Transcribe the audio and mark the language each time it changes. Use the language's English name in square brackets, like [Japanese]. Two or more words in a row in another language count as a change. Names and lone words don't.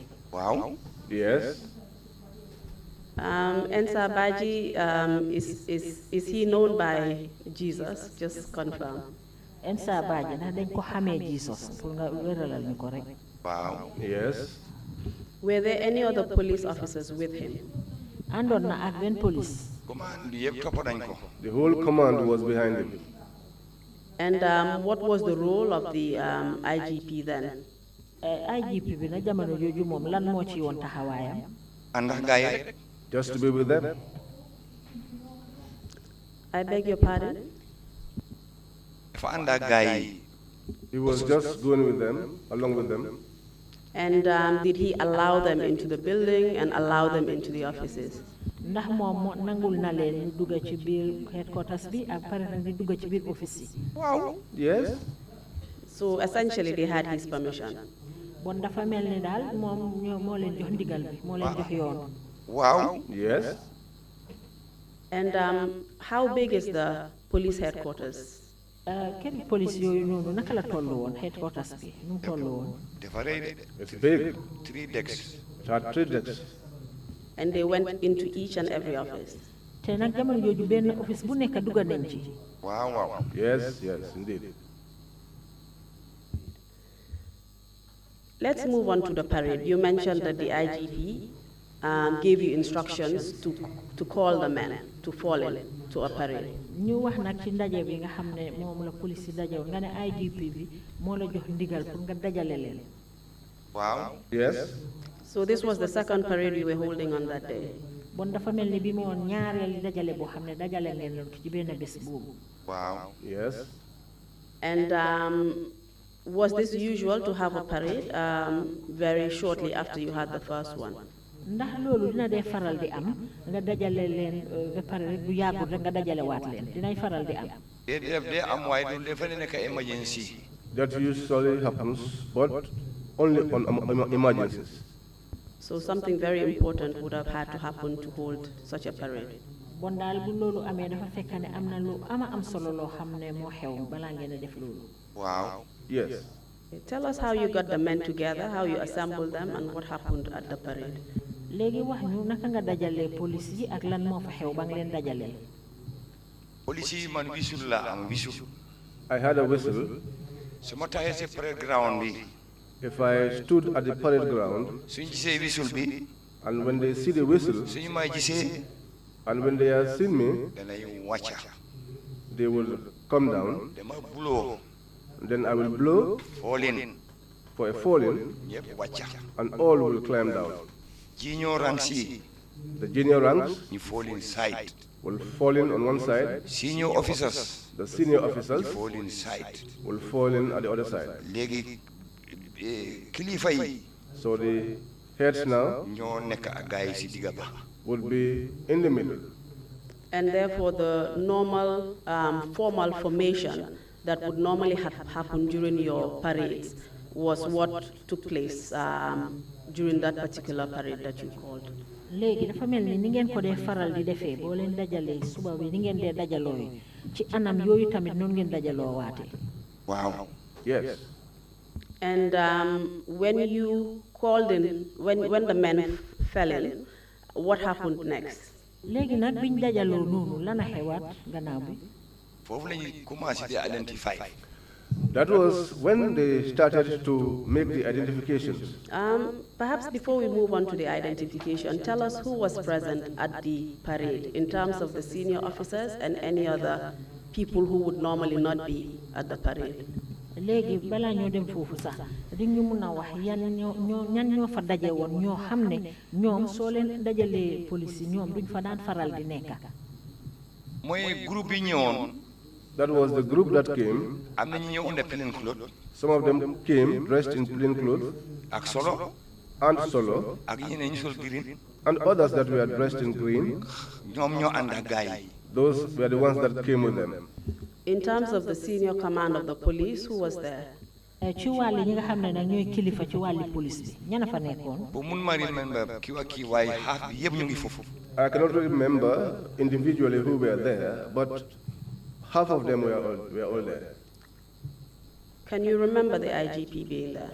[Wolof] waaw [English] Yes. Ensa Baji, is he known by Jesus? Just confirm. [Wolof] Ensa Badji ndax dañ ko xamee Jesus pour nga wéralal ñu ko rek waaw [English] Yes. Were there any other police officers with him? [Wolof] àndoon na ak benn police commande bi yëpp topp nañ ko [English] The whole command was behind him. And what was the role of the IGP then? [Wolof] IGP bi na jamono jooju moom lan moo ci woon taxawaayam ànd ak gaa yi rek [English] Just to be with them. I beg your pardon? [Wolof] dafa ànd ak gaa yi [English] He was just going with them, along with them. And did he allow them into the building and allow them into the offices? [Wolof] ndax moom moo nangul na leen ñu dugg ci biir headquarters bi ak pare nag di dugg ci biir office yi waaw [English] Yes. So essentially they had his permission. [Wolof] bon dafa mel ni daal moom moo leen jox ndigal bi moo leen jox yoon waaw [English] Yes. And how big is the police headquarters? [Wolof] kër police yooyu noonu naka la toll woon headquarters bi nu mu toll woon dafa rëy de [English] It's big. 3 decks It had 3 decks. And they went into each and every office. [Wolof] te nag jamono jooju benn office bu nekk dugga nañ ci waaw waaw [English] Yes, yes, indeed. Let's move on to the parade. You mentioned that the IGP gave you instructions to call the men to fall in to a parade. [Wolof] ñu wax nag ci ndaje bi nga xam ne moom la police yi daje woon nga ne IGP bi moo la jox ndigal pour nga dajale leen waaw [English] Yes. So this was the second parade you were holding on that day. [Wolof] bon dafa mel ni bi moo ñaareel dajale boo xam ne dajale ngeen leen ci benn bés boobu waaw [English] Yes. And was this usual to have a parade very shortly after you had the first one? [Wolof] ndax loolu dina dee faral di am nga dajale leen ba pare rek bu yàggul rek nga dajale waat leen dinay faral di am dee am waaye du dafa nekk emergency [English] That usually happens, but only on emergencies. So something very important would have had to happen to hold such a parade. [Wolof] bon daal bu loolu amee dafa fekk ne am na lu am solo loo xam ne moo xew balaa ngeen a def loolu waaw [English] Yes. Tell us how you got the men together, how you assembled them, and what happened at the parade. [Wolof] léegi wax ñu naka nga dajalee police yi ak lan moo fa xew ba nga leen dajalee police yi man wisul la am wisul [English] I had a whistle. [Wolof] su ma taxee si parade ground bi [English] If I stood at the parade ground, [Wolof] suñ gisee wisul bi [English] and when they see the whistle, [Wolof] suñu may gisee [English] and when they have seen me, [Wolof] danay wàcca [English] they will come down. [Wolof] dama buloo [English] Then I will blow, fall in for a falling, [Wolof] ñëpp wàcca. [English] and all will climb down. Junior ranks yi The junior ranks ñu fall inside. will fall in on one side, Senior officers the senior officers fall inside. will fall in at the other side. [Wolof] léegi kilifa yi [English] So the heads now [Wolof] ñoo nekk ak gaay yi si digga ba. [English] will be in the middle. And therefore, the normal formal formation that would normally happen during your parades was what took place during that particular parade that you called. [Wolof] léegi dafa mel ni ngeen ko dee faral di defee boo leen dajalee suba bi ni ngeen dee dajaloo ci anam yooyu tamit noonu ngeen dajaloo waate. waaw. [English] Yes. And when you called in, when the men fell in, what happened next? [Wolof] léegi nag biñ dajaloo noonu lan a xewaat gannaaw bi. foofu la ñuy commencé di identify. [English] That was when they started to make the identifications. Perhaps before we move on to the identification, tell us who was present at the parade in terms of the senior officers and any other people who would normally not be at the parade. [Wolof] léegi balaa ñoo dem foofu sax di ñu mun a wax ñan ñoo fa daje woon ñoo xam ne ñoom soo leen dajalee police yi ñoom duñ fa daan faral di nekk. mooy groupe yi ñëwoon. [English] That was the group that came. [Wolof] am na ñu ñëw [English] under plain clothes. Some of them came dressed in plain clothes [Wolof] ak solo. [English] and solo, [Wolof] ak ñeneen ñu sol green. [English] and others that were dressed in green. [Wolof] ñoom ñoo ànd ak gaay yi. [English] Those were the ones that came with them. In terms of the senior command of the police, who was there? [Wolof] ci wàlli ñi nga xam ne nag ñooy kilifa ci wàlli police bi ñana fa nekkoon. bu mun ma remember kii ak kii waaye half bi yëpp ñu ngi foofu. [English] I cannot remember individually who were there, but half of them were all there. Can you remember the IGP being there?